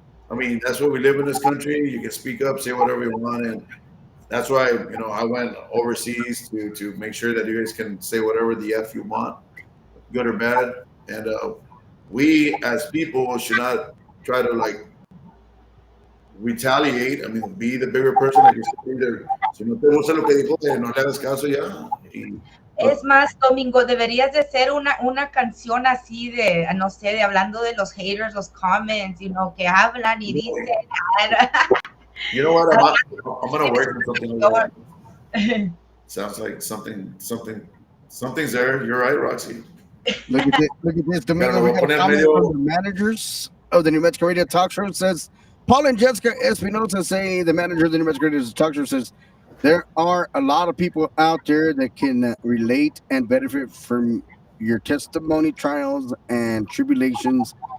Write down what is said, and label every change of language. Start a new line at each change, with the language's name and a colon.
English: I mean, that's what we live in this country. You can speak up, say whatever you want. And that's why, you know, I went overseas to make sure that you guys can say whatever the F you want, good or bad. And we as people should not try to like retaliate. I mean, be the bigger person. Like you said, either,
Spanish: si no te gusta lo que dijo, no le hagas caso ya. Es más, Domingo, deberías de hacer una canción así de, no sé, de hablando de los haters, los comments,
English: you know,
Spanish: que hablan y dicen.
English: You know what? I'm gonna work on something like that. Sounds like something's there. You're right, Roxy. Look at this, Domingo. We got a comment from the managers of the New Mexico Radio Talk Show. It says, Paul and Jessica Espinosa say, the manager of the New Mexico Radio Talk Show says, there are a lot of people out there that can relate and benefit from your testimony, trials, and tribulations.